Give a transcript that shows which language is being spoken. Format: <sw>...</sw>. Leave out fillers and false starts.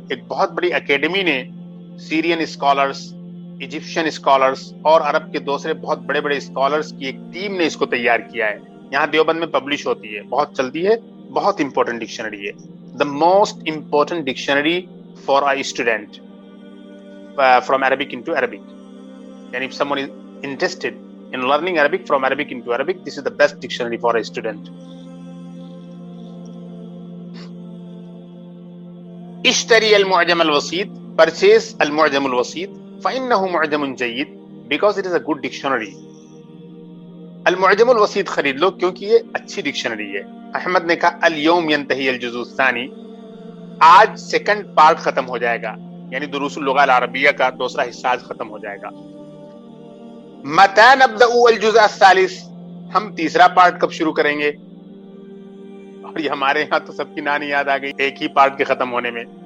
<ur>ایک بہت بڑی اکیڈمی نے سیرین اسکالرز, ایجپشین اسکالرز اور عرب کے دوسرے بہت بڑے بڑے اسکالرز کی ایک ٹیم نے اس کو تیار کیا ہے. یہاں دیوبند میں پبلش ہوتی ہے, بہت چلتی ہے, بہت امپورٹنٹ ڈکشنری ہے.</ur> <en>The most important dictionary for a student from Arabic into Arabic. یعنی if someone is interested in learning Arabic from Arabic into Arabic, this is the best dictionary for a student.</en> <ar>اشتری المعجم الوسیط, purchase المعجم الوسیط, فإنه معجم جيد</ar> <en>because it is a good dictionary.</en> <ur>المعجم الوسیط خرید لو کیونکہ یہ اچھی dictionary ہے. احمد نے کہا</ur> <ar>اليوم ينتهي الجزء الثاني.</ar> <ur>آج سیکنڈ پارٹ ختم ہو جائے گا, یعنی دروس اللغة العربیہ کا دوسرا حصہ آج ختم ہو جائے گا.</ur> <ar>متى نبدأ الجزء الثالث.</ar> <ur>ہم تیسرا پارٹ کب شروع کریں گے؟ اور یہ ہمارے یہاں تو سب کی نانی یاد آ گئی ایک ہی پارٹ کے ختم ہونے میں.</ur>